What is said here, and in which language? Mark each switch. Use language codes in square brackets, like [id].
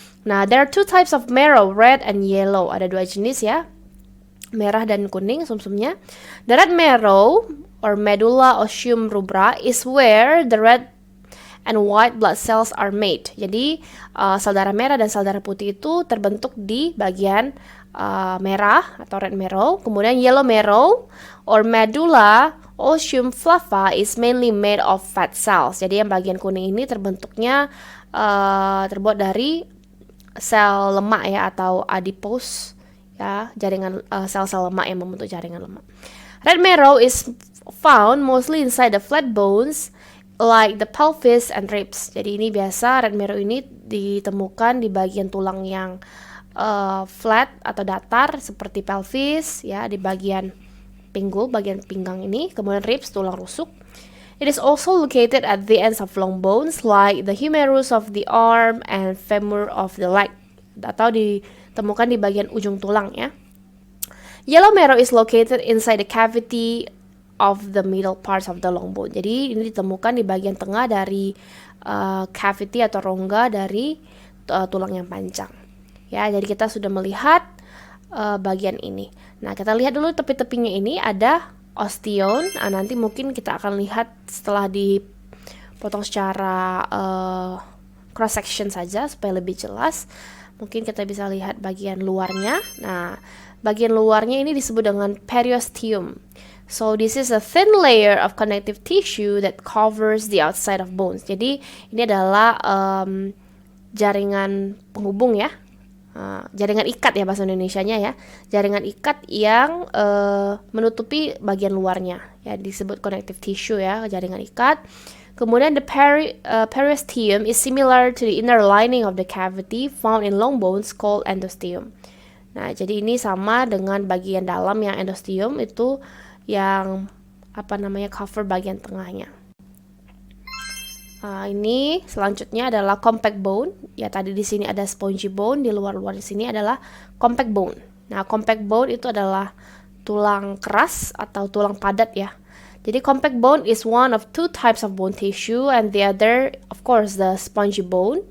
[en] Nah, there are two types of marrow, red and yellow. [id] Ada dua jenis ya, merah dan kuning sumsumnya. [en] The red marrow or medulla osseum rubra is where the red and white blood cells are made. [id] Jadi sel darah merah dan sel darah putih itu terbentuk di bagian merah atau red marrow. Kemudian [en] yellow marrow or medulla osseum flava is mainly made of fat cells. [id] Jadi yang bagian kuning ini terbentuknya terbuat dari sel lemak ya, atau adipose ya, jaringan sel-sel lemak yang membentuk jaringan lemak. [en] Red marrow is found mostly inside the flat bones like the pelvis and ribs. [id] Jadi ini biasa red marrow ini ditemukan di bagian tulang yang flat atau datar seperti pelvis ya, di bagian pinggul, bagian pinggang ini, kemudian ribs, tulang rusuk. [en] It is also located at the ends of long bones like the humerus of the arm and femur of the leg, [id] atau ditemukan di bagian ujung tulang ya. [en] Yellow marrow is located inside the cavity of the middle parts of the long bone. [id] Jadi ini ditemukan di bagian tengah dari cavity atau rongga dari tulang yang panjang. Ya, jadi kita sudah melihat bagian ini. Nah, kita lihat dulu tepi-tepinya ini ada osteon. Nanti mungkin kita akan lihat setelah dipotong secara cross section saja supaya lebih jelas. Mungkin kita bisa lihat bagian luarnya. Nah, bagian luarnya ini disebut dengan periosteum. [en] So this is a thin layer of connective tissue that covers the outside of bones. [id] Jadi ini adalah jaringan penghubung ya. Jaringan ikat ya bahasa Indonesianya ya, jaringan ikat yang menutupi bagian luarnya ya, disebut connective tissue ya, jaringan ikat. Kemudian [en] the periosteum is similar to the inner lining of the cavity found in long bones called endosteum. [id] Nah, jadi ini sama dengan bagian dalam yang endosteum itu yang cover bagian tengahnya. Ini selanjutnya adalah compact bone. Ya, tadi di sini ada spongy bone, di luar-luar di sini adalah compact bone. Nah, compact bone itu adalah tulang keras atau tulang padat ya. Jadi [en] compact bone is one of two types of bone tissue, and the other of course the spongy bone.